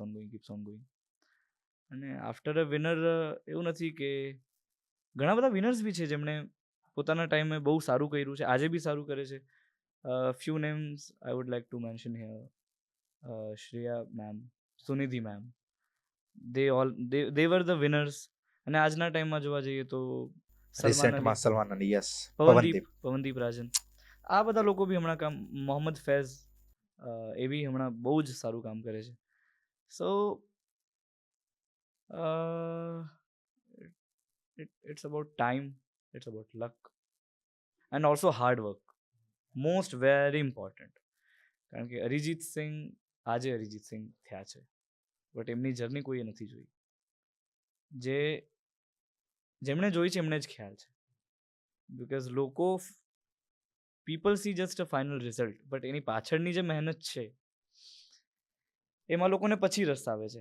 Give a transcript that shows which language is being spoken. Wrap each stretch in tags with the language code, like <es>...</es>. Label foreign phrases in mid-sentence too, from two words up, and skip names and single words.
<gu>અને</gu> <en>after a winner</en> <gu>એવું નથી કે ઘણા બધા વિનર્સ બી છે જેમણે પોતાના ટાઈમે બહુ સારું કર્યું છે, આજે બી સારું કરે છે.</gu> <en>Few names I would like to mention here.</en> <gu>શ્રેયા મેમ, સુનિધિ મેમ,</gu> <en>they were the winners.</en> <gu>અને આજના ટાઈમમાં જોવા જઈએ તો રિસેન્ટમાં સલમાન અલી, યસ, પવનદીપ રાજન, આ બધા લોકો બી હમણાં કામ, મોહમ્મદ ફૈઝ એ બી હમણાં બહુ જ સારું કામ કરે છે.</gu> <en>સો it's about time, it's about luck and also hard work, most very important.</en> <gu>કારણ કે અરિજીત સિંઘ આજે અરિજીત સિંઘ થયા છે, બટ એમની જર્ની કોઈએ નથી જોઈ. જેમણે જોઈ છે એમને જ ખ્યાલ છે.</gu> <en>Because people see just a final result,</en> <gu>બટ એની પાછળની જે મહેનત છે એમાં લોકોને પછી રસ આવે છે.</gu>